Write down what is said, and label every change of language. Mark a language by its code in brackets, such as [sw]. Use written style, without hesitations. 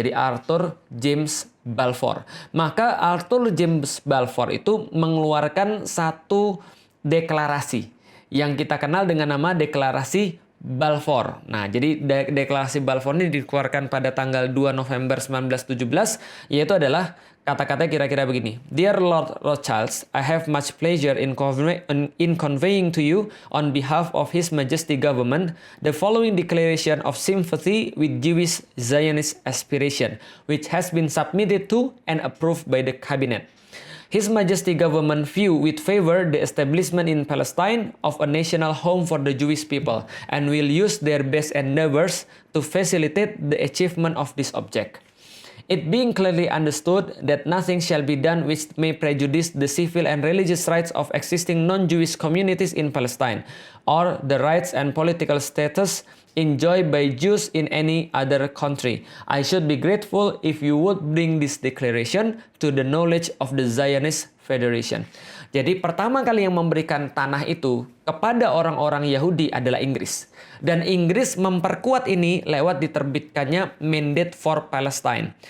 [id] Jadi Arthur James Balfour. Maka Arthur James Balfour itu mengeluarkan satu deklarasi yang kita kenal dengan nama Deklarasi Balfour. Nah, jadi Deklarasi Balfour ini dikeluarkan pada tanggal 2 November 1917, yaitu adalah kata-kata kira-kira begini. [en] Dear Lord Rothschild, I have much pleasure in conveying to you on behalf of His Majesty Government the following declaration of sympathy with Jewish Zionist aspiration, which has been submitted to and approved by the Cabinet. His Majesty Government view with favor the establishment in Palestine of a national home for the Jewish people and will use their best endeavors to facilitate the achievement of this object. It being clearly understood that nothing shall be done which may prejudice the civil and religious rights of existing non-Jewish communities in Palestine, or the rights and political status enjoyed by Jews in any other country. I should be grateful if you would bring this declaration to the knowledge of the Zionist Federation. [id] Jadi pertama kali yang memberikan tanah itu kepada orang-orang Yahudi adalah Inggris. Dan Inggris memperkuat ini lewat diterbitkannya Mandate for Palestine.